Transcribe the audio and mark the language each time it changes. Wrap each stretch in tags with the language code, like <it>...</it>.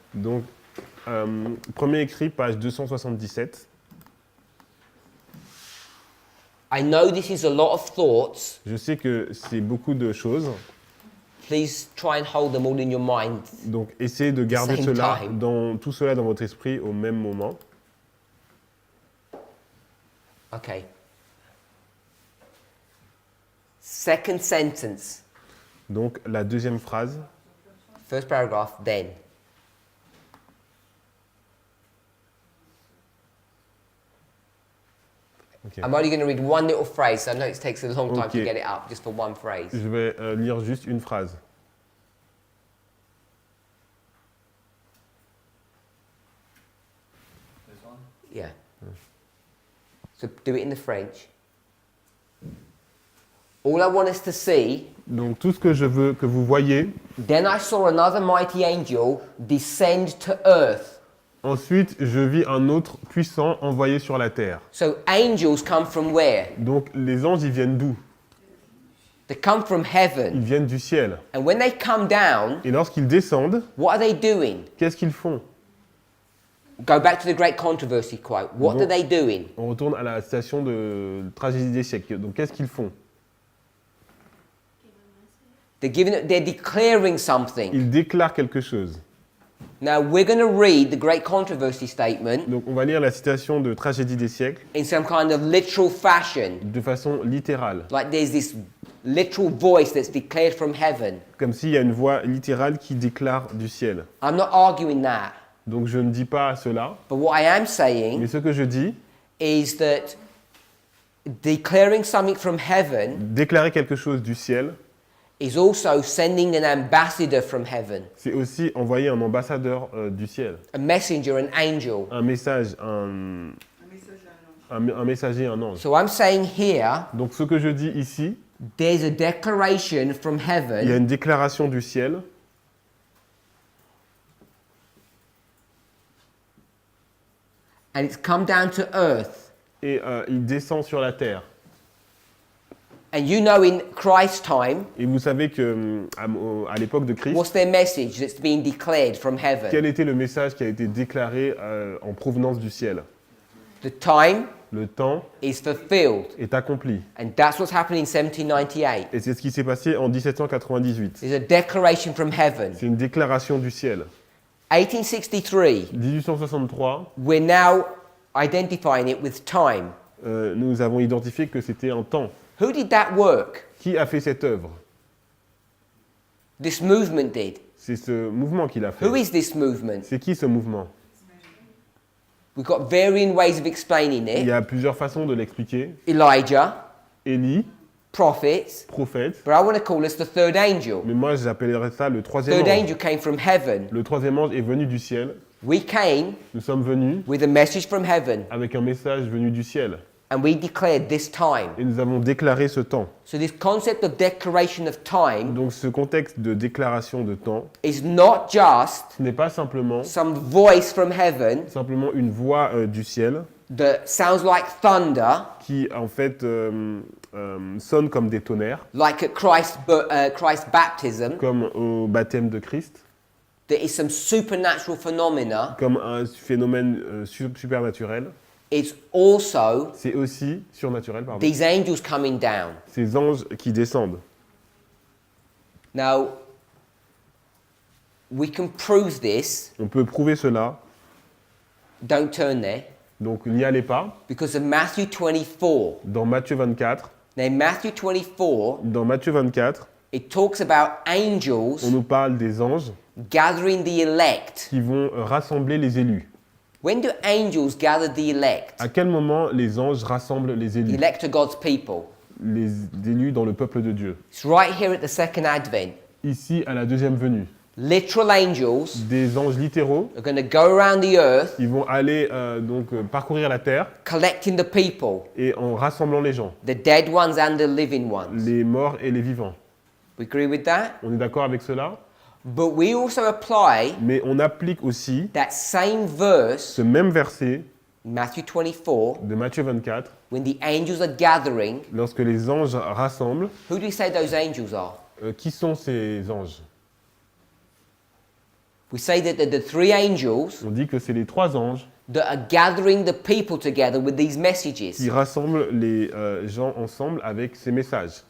<fr>donc premier écrit, page 277,</fr> <en>I know this is a lot of thoughts.</en> <fr>Je sais que c'est beaucoup de choses,</fr> <en>Please try and hold them all in your mind.</en> <fr>donc essayez de garder</fr> <en>Same</en> <fr>cela</fr> <en>time.</en> <fr>tout cela dans votre esprit au même moment.</fr> <en>Okay. Second sentence.</en> <fr>Donc la deuxième phrase,</fr> <en>First paragraph, then. ok. I'm only going to read one little phrase, so I know it takes a long time to Okay. get it up, just for one phrase.</en> <fr>Je vais lire juste une phrase.</fr> <en>This one? Yeah. So do it in the French. All I want us to see,</en> <fr>Donc tout ce que je veux que vous voyez,</fr> <en>then I saw another mighty angel descend to earth.</en> <fr>ensuite je vis un autre puissant envoyé sur la terre.</fr> <en>So angels come from where?</en> <fr>Donc les anges, ils viennent d'où?</fr> <en>They come from heaven.</en> <fr>Ils viennent du ciel.</fr> <en>And when they come down,</en> <fr>Et lorsqu'ils descendent,</fr> <en>what are they doing?</en> <fr>qu'est-ce qu'ils font?</fr> <en>Go back to the great controversy quote. What are they doing?</en> <fr>On retourne à la citation de tragédie des siècles. Donc qu'est-ce qu'ils font?</fr> <en>They're declaring something.</en> <fr>Ils déclarent quelque chose.</fr> <en>Now we're going to read the great controversy statement</en> <fr>Donc on va lire la citation de tragédie des siècles</fr> <en>in some kind of literal fashion.</en> <fr>de façon littérale.</fr> <en>Like there's this literal voice that's declared from heaven.</en> <fr>Comme s'il y a une voix littérale qui déclare du ciel.</fr> <en>I'm not arguing that.</en> <fr>Donc je ne dis pas cela,</fr> <en>But what I am</en> <fr>mais</fr> <en>saying</en> <fr>ce que je dis,</fr> <en>is that declaring something from heaven</en> <fr>déclarer quelque chose du ciel,</fr> <en>is also sending an ambassador from heaven,</en> <fr>c'est aussi envoyer un ambassadeur du ciel.</fr> <en>a messenger, an angel.</en> <fr>Un message, Un message à un ange. un messager, un ange.</fr> <en>So I'm saying here,</en> <fr>Donc ce que je dis ici,</fr> <en>there's a declaration from</en> <fr>il y a</fr> <en>heaven,</en> <fr>une déclaration du ciel</fr> <en>and it's come down to earth.</en> <fr>et il descend sur la terre.</fr> <en>And you know in Christ's time,</en> <fr>Et vous savez que à l'époque de Christ,</fr> <en>what's their message that's being declared from heaven?</en> <fr>quel était le message qui a été déclaré en provenance du ciel?</fr> <en>The time</en> <fr>Le temps</fr> <en>is fulfilled.</en> <fr>est accompli.</fr> <en>And that's what's happened in 1798.</en> <fr>Et c'est ce qui s'est passé en 1798.</fr> <en>There's a declaration from heaven.</en> <fr>C'est une déclaration du ciel.</fr> <en>1863,</en> <fr>1863,</fr> <en>we're now identifying it with time.</en> <fr>nous avons identifié que c'était un temps.</fr> <en>Who did that work?</en> <fr>Qui a fait cette œuvre?</fr> <en>This movement did.</en> <fr>C'est ce mouvement qui l'a fait.</fr> <en>Who is this movement?</en> <fr>C'est qui ce mouvement?</fr> <en>We've got varying ways of explaining</en> <fr>Il y</fr> <en>it.</en> <fr>a plusieurs façons de l'expliquer.</fr> <en>Elijah,</en> <fr>Élie,</fr> <en>prophets,</en> <fr>prophète,</fr> <en>but I want to call us the third angel.</en> <fr>mais moi j'appellerais ça le troisième</fr> <en>Third</en> <fr>ange.</fr> <en>angel came from heaven.</en> <fr>Le troisième ange est venu du ciel.</fr> <en>We came</en> <fr>Nous sommes venus</fr> <en>with a message from heaven,</en> <fr>avec un message venu du ciel.</fr> <en>and we declared this time.</en> <fr>Et nous avons déclaré ce temps.</fr> <en>So this concept of declaration of time</en> <fr>Donc ce contexte de déclaration de temps,</fr> <en>is not just</en> <fr>ce n'est pas simplement</fr> <en>some voice from heaven</en> <fr>une voix du ciel</fr> <en>that sounds like thunder,</en> <fr>qui en fait sonne comme des tonnerres,</fr> <en>like at Christ's baptism,</en> <fr>comme au baptême de Christ,</fr> <en>that is some supernatural phenomena.</en> <fr>comme un phénomène supernaturel.</fr> <en>It's also</en> <fr>C'est aussi surnaturel, pardon.</fr> <en>these angels coming down.</en> <fr>Ces anges qui descendent.</fr> <en>Now, we can prove this.</en> <fr>On peut prouver cela,</fr> <en>Don't turn there.</en> <fr>donc n'y allez pas.</fr> <en>Because of Matthew 24.</en> <fr>Dans Matthieu 24,</fr> <en>Now, Matthew 24,</en> <fr>dans Matthieu 24,</fr> <en>it talks about</en> <fr>on</fr> <en>angels</en> <fr>nous parle des anges</fr> <en>gathering the elect.</en> <fr>qui vont rassembler les élus.</fr> <en>When do angels gather the elect?</en> <fr>À quel moment les anges rassemblent les</fr> <en>The</en> <fr>élus?</fr> <en>elect are God's people.</en> <fr>Les élus dans le peuple de Dieu.</fr> <en>It's right here at the second advent.</en> <fr>Ici, à la deuxième venue,</fr> <en>Literal angels</en> <fr>des anges littéraux,</fr> <en>are going to go around the earth</en> <fr>ils vont aller parcourir la terre</fr> <en>collecting the people,</en> <fr>et en rassemblant les gens,</fr> <en>the dead ones and the living ones.</en> <fr>les morts et les vivants.</fr> <en>We agree with that?</en> <fr>On est d'accord avec cela?</fr> <en>But we also apply</en> <fr>Mais on applique aussi</fr> <en>that same verse,</en> <fr>ce même verset</fr> <en>Matthew 24,</en> <fr>de Matthieu 24,</fr> <en>when the angels are gathering.</en> <fr>lorsque les anges rassemblent.</fr> <en>Who do we say those angels are?</en> <fr>Qui sont ces anges?</fr> <en>We say that the three angels</en> <fr>On dit que c'est les trois anges</fr> <en>that are gathering the people together with these messages.</en> <fr>qui rassemble les gens ensemble avec ces messages.</fr>